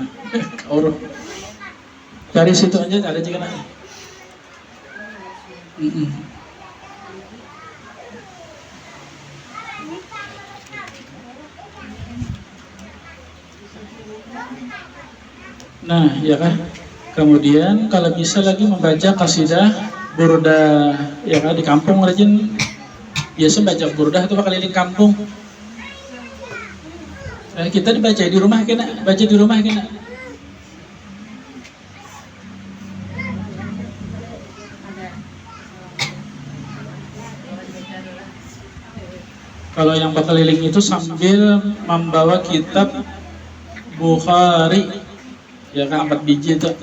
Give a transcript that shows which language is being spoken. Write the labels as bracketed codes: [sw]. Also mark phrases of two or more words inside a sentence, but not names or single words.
[id] Orang cari situ aja ada juga nak. Nah, ya kan. Kemudian kalau bisa lagi membaca kasidah burdah, ya kan di kampung rajin biasa baca burdah itu keliling kampung. Kita dibaca di rumah kena, baca di rumah kena. Kalau yang berkeliling itu sambil membawa kitab Bukhari, ya kan 4 biji itu.